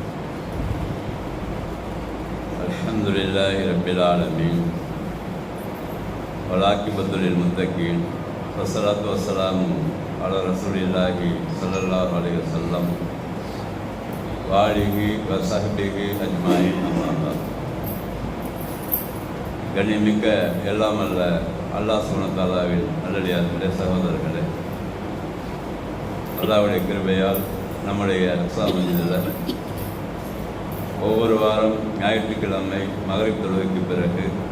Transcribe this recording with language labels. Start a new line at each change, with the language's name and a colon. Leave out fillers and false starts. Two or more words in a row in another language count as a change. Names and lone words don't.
Arabic: الحمد لله رب العالمين. والعاقبة للمتقين. والصلاة والسلام على رسول الله صلى الله عليه وسلم وعلى آله وصحبه أجمعين. أما بعد.
Tamil: கண்ணியமிக்க எல்லாம் அல்ல அல்லாஹ்
Arabic: سبحانه وتعالى
Tamil: நல்லடியார்களே, சகோதரர்களே, அல்லாஹ்வுடைய கிருபையால் நம்முடைய அக்ஸா மஸ்ஜிதில் ஒவ்வொரு வாரம் ஞாயிற்றுக்கிழமை மகரிப் தொழுகைக்கு பிறகு